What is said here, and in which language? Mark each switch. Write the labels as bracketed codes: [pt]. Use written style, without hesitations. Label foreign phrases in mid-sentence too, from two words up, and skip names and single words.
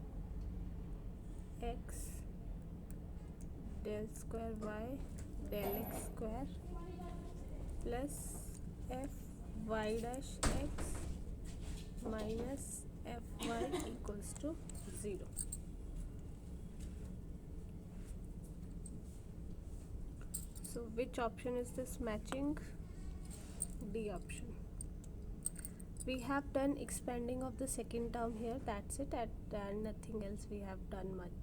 [en] x del square y del x square plus f y dash x minus f y equals to 0. So which option is this matching? D option. We have done expanding of the second term here, that's it, and nothing else we have done much.